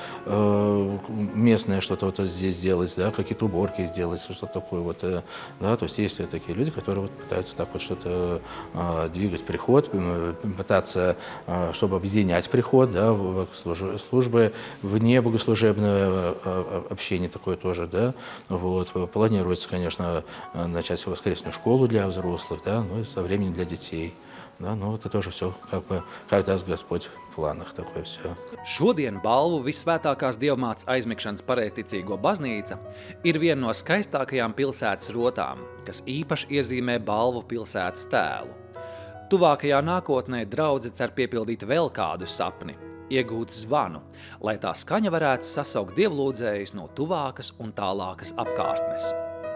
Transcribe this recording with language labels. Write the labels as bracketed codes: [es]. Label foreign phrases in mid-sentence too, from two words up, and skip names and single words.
[ru] местное что-то вот здесь сделать, да, какие-то уборки сделать, что-то такое вот, да, то есть есть такие люди, которые вот пытаются так вот что-то двигать приход, пытаться, чтобы объединять приход, да, в службы, вне богослужебное общение такое тоже, да, вот. Планируется, конечно, начать воскресную школу для взрослых, да, ну и со временем для детей. Да, ну, это тоже все, как бы, как даст Господь в планах, такое все. [lv] Šodien balvu Visvētākās Dievmātes aizmigšanas pareizticīgo baznīca ir viena no skaistākajām pilsētas rotām, kas īpaši iezīmē balvu pilsētas tēlu. Tuvākajā nākotnē draudze cer piepildīt vēl kādu sapni, iegūt zvanu, lai tā skaņa varētu sasaukt dievlūdzējus no tuvākas un tālākas apkārtnes.